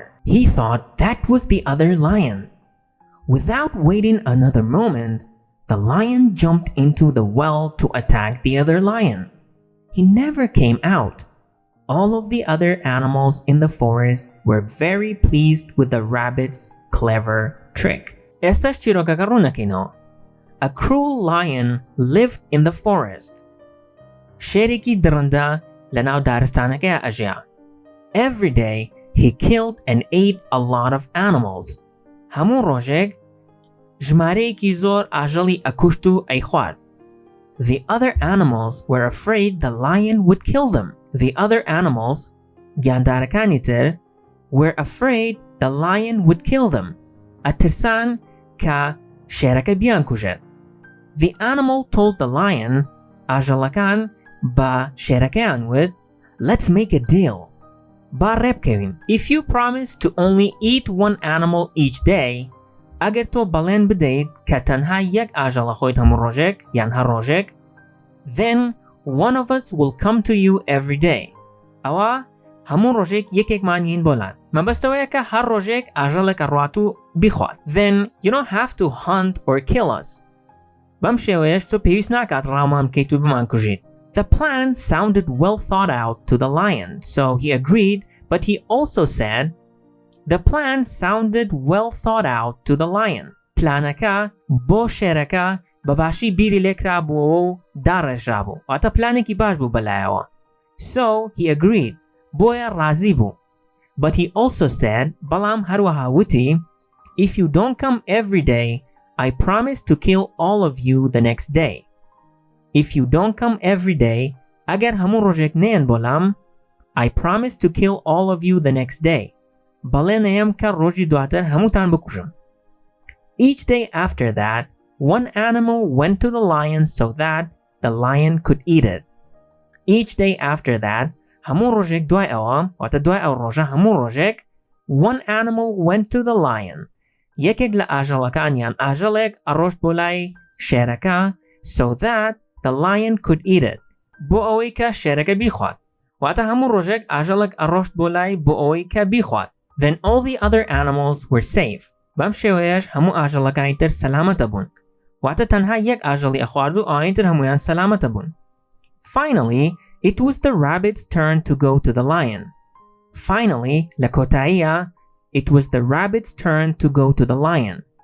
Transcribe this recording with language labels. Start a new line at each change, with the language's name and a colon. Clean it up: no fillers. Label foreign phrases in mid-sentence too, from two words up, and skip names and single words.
English: He thought that was the other lion. Without waiting another moment, the lion jumped into the well to attack the other lion. He never came out. All of the other animals in the forest were very pleased with the rabbit's clever trick.
Central Kurdish: ئێستاش چیرۆکەکە ڕوونەکەینەوە.
English: A cruel lion lived in the forest.
Central Kurdish: شێرێکی درەندە لەناو دارستانەکەیە ئەژیا.
English: Every day he killed and ate a lot of animals.
Central Kurdish: هەموو ڕۆژێک ژمارەیەکی زۆر ئاژەڵی ئەکوشت و ئەیخوارد.
English: The other animals were afraid the lion would kill them. The other animals,
Central Kurdish: گیاندارەکانی تر,
English: were afraid the lion would kill them.
Central Kurdish: ئەترسان کە شێرەکە بیانکوژێت.
English: The animal told the lion,
Central Kurdish: ئاژەڵەکان بە شێرەکەیان وت,
English: "Let's make a deal."
Central Kurdish: با ڕێبکەوین.
English: If you promise to only eat one animal each day,
Central Kurdish: ئەگەر تۆ بەڵێن بدەیت کە تەنها یەک ئاژەڵە خۆیت هەموو ڕۆژێک یان هەر ڕۆژێک,
English: then one of us will come to you every day.
Central Kurdish: ئەوە هەموو ڕۆژێک یەکێکمان هین بۆلان. مەبەستەوەیە کە هەر ڕۆژێک ئاژەڵێک ڕات و بیخوات.
English: Then you don't have to hunt or kill us.
Central Kurdish: بەم شێوەیەش تۆ پێویست ناکات ڕاومان بکەیت و بمان کوژیت.
English: The plan sounded well thought out to the lion, so he agreed, but he also said, The plan sounded well thought out to the lion.
Central Kurdish: پلانەکە بۆ شێرەکە بەباشی بیری لێکرا بووەوە و داڕێژرا بوو. واتە پلانێکی باش بوو بەلایەوە.
English: So he agreed.
Central Kurdish: بۆیە ڕازی بوو.
English: But he also said,
Central Kurdish: بەڵام هەروەها وتی,
English: If you don't come every day, I promise to kill all of you the next day. If you don't come every day,
Central Kurdish: ئەگەر هەموو ڕۆژێک نێن بۆلام,
English: I promise to kill all of you the next day.
Central Kurdish: بەڵێ نەیەم کە ڕۆژی دواتر هەمووتان بکوژم.
English: Each day after that, one animal went to the lion so that the lion could eat it. Each day after that,
Central Kurdish: هەموو ڕۆژێک دوای ئەوە, واتە دوای ئەو ڕۆژە هەموو ڕۆژێک,
English: one animal went to the lion.
Central Kurdish: یەکێک لە ئاژەڵەکانیان ئاژەڵێک ئەڕۆشت بۆ لای شێرەکە
English: so that the lion could eat it.
Central Kurdish: بۆ ئەوەی کە شێرەکە بیخوات. واتە هەموو ڕۆژێک ئاژەڵێک ئەڕۆشت بۆ لای بۆ ئەوەی کە بیخوات.
English: Then all the other animals were safe.
Central Kurdish: بەم شێوەیەش هەموو ئاژەڵەکانی تر سەلامەتە بوون. واتە تەنها یەک ئاژەڵی ئەخوارد و ئەوانی تر هەمویان سەلامەتە بوون.
English: Finally, it was the rabbit's turn to go to the lion. Finally,
Central Kurdish: لە کۆتاییە,
English: it was the rabbit's turn to go to the lion.